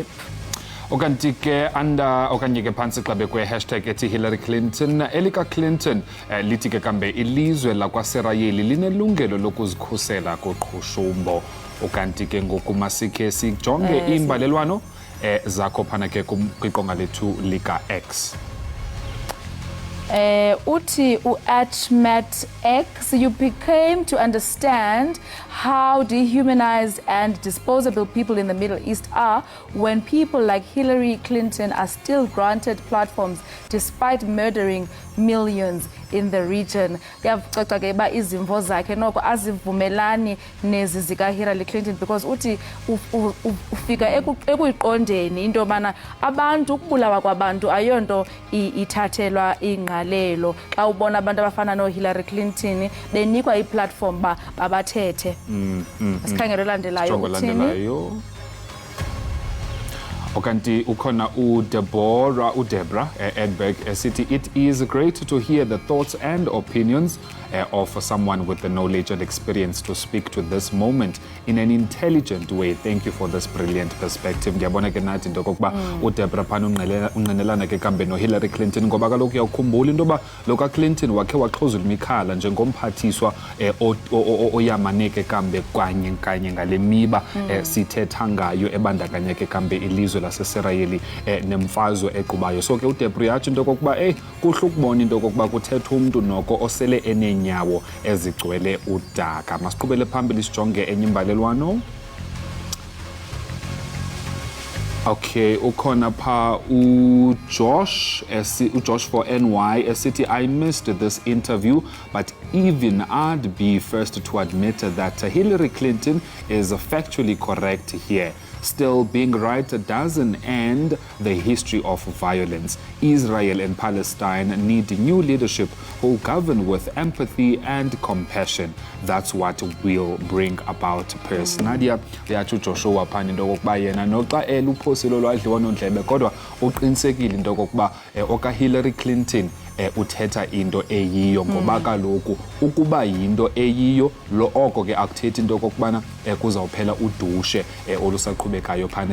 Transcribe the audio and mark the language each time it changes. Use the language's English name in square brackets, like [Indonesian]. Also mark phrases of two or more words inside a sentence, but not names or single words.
[Xhosa] Ukanti ke okanye ke phantsi xa bekwe-hashtag ethi Hillary Clinton elika Clinton lithi ke kambe ilizwe lakwaSirayeli linelungelo lokuzikhusela koqhushumbo. Ukanti ke ngoku masikhe sijonge imbalelwano zakho phana ke kwiqonga lethu lika X. [English] Uti @Matt X, you became to understand how dehumanized and disposable people in the Middle East are when people like Hillary Clinton are still granted platforms despite murdering millions in the region. [Xhosa] Kuyacaca ke ba izimvo zakhe noko azivumelani nezi zika Hillary Clinton because uthi ufika ekuyiqondeni into bana abantu ukubulawa kwabantu ayonto ithathelwa ingqalelo xa ubona abantu abafana no Hillary Clinton benikwa iplatform babathethe. Sikhangelo landelayo uthini? Okanti ukhona Debra Edberg esithi [English] it is great to hear the thoughts and opinions of someone with the knowledge and experience to speak to this moment in an intelligent way. Thank you for this brilliant perspective. [Xhosa] Ngiyabona ke nathi into kokuba uDebra phana unqenelana ke kambe no Hillary Clinton ngoba kaloku uyawukhumbula into yoba loka Clinton wakhe waxhozula imikhala njengomphathiswa oyamaneke kambe kanye ngale miba sithetha ngayo ebandakanyeke kambe ilizwe laseSirayeli nemfazwe equbayo. So ke uDebra yathi into kokuba kuhle ukubona into kokuba kuthetha umuntu noko osele enenyawo ezigcwele udaka. Masiqhubele phambili sijonge enye imbalelwano. [English] Okay, [Xhosa] ukhona pha uJosh for NY esithi [English] I missed this interview, but even I'd be first to admit that Hillary Clinton is factually correct here. Still, being right doesn't end the history of violence. Israel and Palestine need new leadership who govern with empathy and compassion. That's what will bring about peace. [Xhosa] Nadia yathi Joshua phani into kokuba yena noxa uphosilo lwadliwa nondlebe kodwa uqinisekile into kokuba oka Hillary Clinton uthetha into eyiyo ngoba kaloku ukuba yinto eyiyo lo oko ke akuthethi into kokubana kuzawuphela udushe olusaqhubekayo phana.